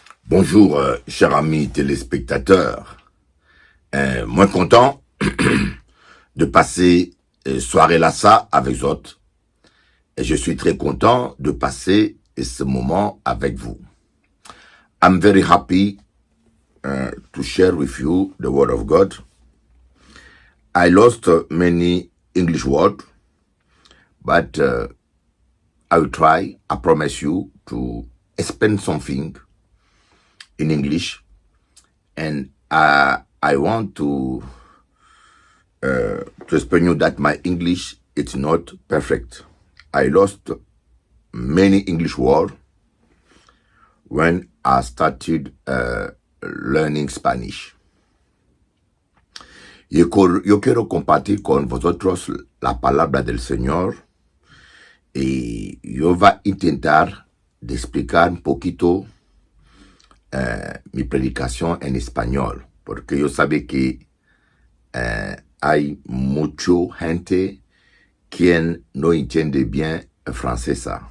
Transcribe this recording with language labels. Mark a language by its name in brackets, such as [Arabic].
[French] Bonjour, chers amis téléspectateurs. Moins content de passer soirée Lassa avec vous autres. Et je suis très content de passer ce moment avec vous. [English] I'm very happy to share with you the word of God. I lost many English words, but I will try, I promise you, to explain something in English. And I want to explain you that my English is not perfect. I lost many English words when I started learning Spanish. [Spanish] Yo quiero compartir con vosotros la palabra del Señor y yo voy a intentar de explicar un poquito mi predicación en español, porque yo sabe que hay mucha gente quien no entiende bien el francés.